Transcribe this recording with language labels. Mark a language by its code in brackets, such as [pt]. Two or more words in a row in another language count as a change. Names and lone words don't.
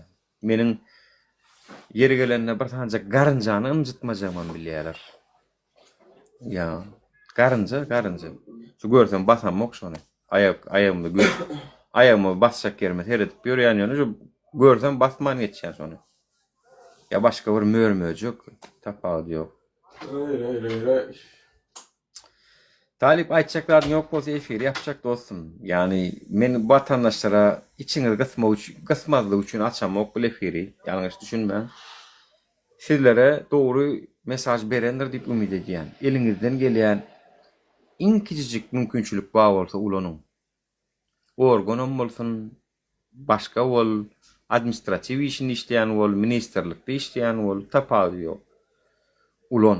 [tk] Meniň yeri gelende bir tanca garynjany ymjytmajagman bilýärler. Ya garynja. Şu görsem basamok şonu. [tr] Ayağımda gör. Ayağımı basacak yerime [tk] teredip ýörýän ýöne şu görsem basman geçýän şonu. Ya başka bir mörmöj ýok, tapagy ýok. [tr] Öyle. [tk] Talip aýtjaklaryň ýok bolsa efir ýapjak dostum. Yani men watandaşlara içiňiz gysmazlyk üçin açamok bu efiri. Ýalňyş düşünme. Sizlere doğru mesaj berendir diýip umid edýän. Eliňizden gelýän iň kiçijik mümkinçilik bar bolsa ulanyň. Organam bolsun, başga bol, administrativ işini işleyen bol, ministerlikde işleyen bol, tapagy ýok. Ulan.